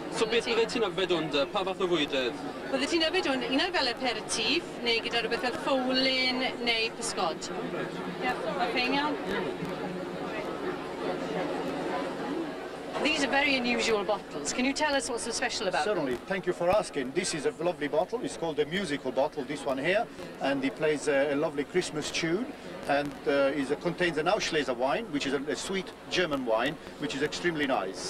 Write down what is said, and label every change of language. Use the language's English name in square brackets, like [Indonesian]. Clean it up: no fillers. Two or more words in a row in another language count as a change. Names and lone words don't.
[Welsh] beth bydde ti'n yfed hwn, pa fath o fwydydd? Bydde ti'n yfed hwn, un o'r fel aperitif, neu gyda rhywbeth fel ffowlin, neu pysgod. Ie, mae'n ffein iawn. [English] These are very unusual bottles. Can you tell us what's so special about them? Certainly. Thank you for asking. This is a lovely bottle. It's called a musical bottle, this one here. And it plays a lovely Christmas tune. And contains an Auslese wine, which is a sweet German wine, which is extremely nice.